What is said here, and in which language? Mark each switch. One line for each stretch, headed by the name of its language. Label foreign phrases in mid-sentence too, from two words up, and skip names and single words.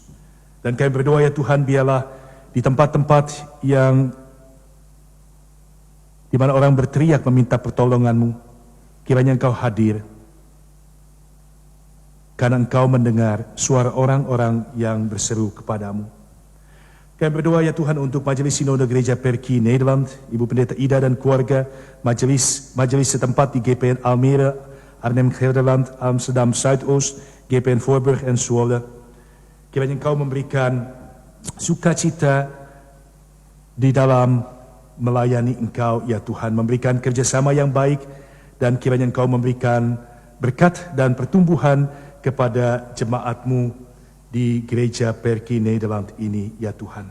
Indonesian: Dan kami berdoa ya Tuhan, biarlah di tempat-tempat yang di mana orang berteriak meminta pertolongan-Mu, kiranya Engkau hadir. Karena Engkau mendengar suara orang-orang yang berseru kepadamu. Kami berdoa ya Tuhan untuk Majelis Sinode Gereja Perki Nederland, Ibu Pendeta Ida dan keluarga, majelis setempat di GPN Almere, Arnhem Gelderland, Amsterdam Zuidoost, GPN Voorburg en Zwolle. Kiranya Engkau memberikan sukacita di dalam melayani Engkau ya Tuhan, memberikan kerjasama yang baik, dan kiranya Engkau memberikan berkat dan pertumbuhan kepada jemaat-Mu di gereja Perki Nederland ini ya Tuhan.